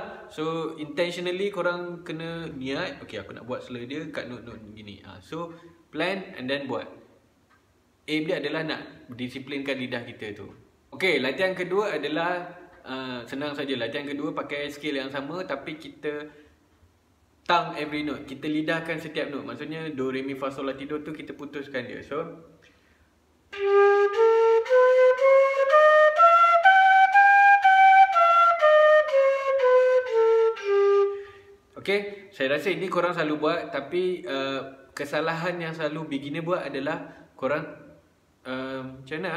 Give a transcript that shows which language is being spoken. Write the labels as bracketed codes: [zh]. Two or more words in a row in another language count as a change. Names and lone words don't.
[en] So intentionally [ms] korang kena niat, okay, aku nak buat slur dia kat note-note gini. [en] So plan and then buat. [ms] Aim dia adalah nak disiplinkan lidah kita tu. Okay, latihan kedua adalah senang saja. Latihan kedua pakai skill yang sama, tapi kita tang [en] every note. [ms] Kita lidahkan setiap note. Maksudnya do re mi fa sol la ti do tu kita putuskan dia. So okay, saya rasa ini korang selalu buat, tapi kesalahan yang selalu beginner buat adalah korang macam mana?